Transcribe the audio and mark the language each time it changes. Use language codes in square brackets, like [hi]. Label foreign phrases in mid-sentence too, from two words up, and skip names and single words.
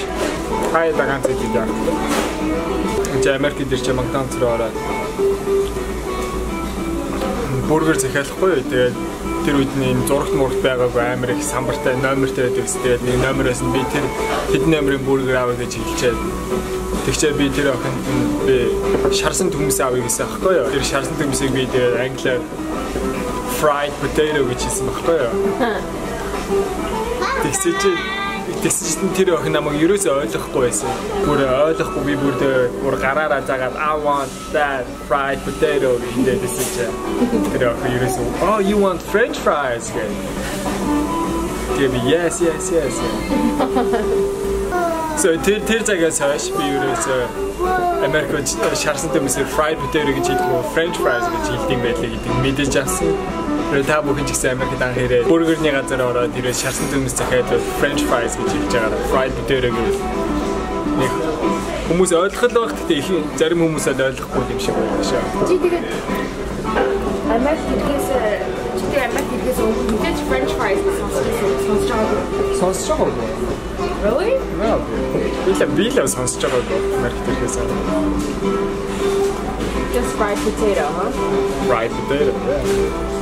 [mn] Хай дагаан зүйл яах вэ? Энд Америкт ирчээ McDonald's руу ороод бургер захиалахгүй. Тэгээд тэр үед нэг зурагт мурагт байгаагүй амар их самбартай номертэй байдаг. Тэгээд нэг номероос нь би тэр хэдэн номерын бургер авъя гэж хэлчихээд тэгчээ би тэр охинд би шарсан төмөс авъя гэсэн аахгүй юу. Тэр шарсан төмөсийг би тэгээд англиар [en] fried potato [mn] гэж хэлсэн байхгүй юу. Тэгсэж тэр охин намайг ерөөсөө ойлгохгүй байсан. Бүр ойлгохгүй би бүр гараараа заагаад [en] I want that fried potato [mn] гэдэг хэлсэн. Тэр охин ерөөсөө [en] oh you want french fries [mn] гэх. [en] Give me yes. So [mn] тэр цагаас хойш би ерөөсөө Америкт шарсан төмөсөөр [en] fried potato [mn] гэж хэлдэг [en] french fries [mn] гэж хэлдэг байлээ гэдэг мэдээж авсан. Та бүхэн ч гэсэн Америкт анх ирээд бургерний газар ороод ирээд шарсан төмөс захиад [en] french fries [mn] гэж хэлж байгаа. [en] Fried potato [mn] гэж. Нэг хүмүүс ойлгох л байх гэхдээ их зарим хүмүүс л ойлгохгүй юм шиг байна шүү. Чи тэгээд Америкээс мэдээж [en] french fries [mn] сонсож байгаа. [en] Really? No. Би л сонсож байгаа Америкээс. Just fried potato, huh? Fried potato, yeah.